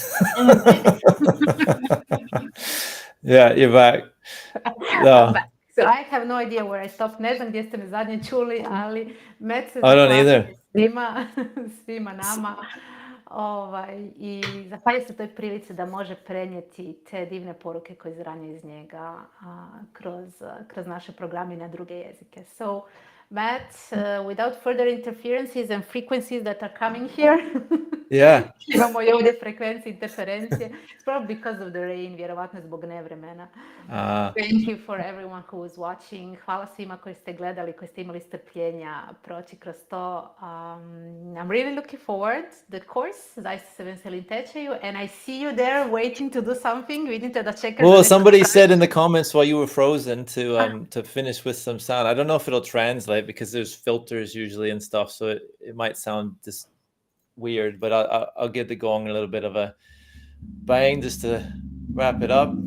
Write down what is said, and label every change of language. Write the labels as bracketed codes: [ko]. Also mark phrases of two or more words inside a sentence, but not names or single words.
[en] Yeah, you're back. No. So I have no idea where I stopped. [hr] Ne znam gdje ste me zadnje čuli, ali Met se [en] I don't either. [hr] svima nama. I zahvaljujem se toj prilici da može prenijeti te divne poruke koje izranjaju iz njega kroz naše programe na druge jezike. [en] So, Matt, without further interferences and frequencies that are coming here, Yeah. [hr] imamo i ovdje frekvencije, interferencije. [en] It's probably because of the rain, [hr] vjerovatno zbog nevremena. [en] Thank you for everyone who was watching. [hr] Hvala svima koji ste gledali, koji ste imali strpljenja proći kroz to. [en] I'm really looking forward the course. [hr] Zaista se veselim tečaju [en] and I see you there waiting to do something. [hr] Vidite da čekaš. [en] Well, somebody said in the comments while you were frozen to finish with some sound. I don't know if it'll translate because there's filters usually and stuff, so it might sound just weird, but I'll give the gong a little bit of a bang just to wrap it up.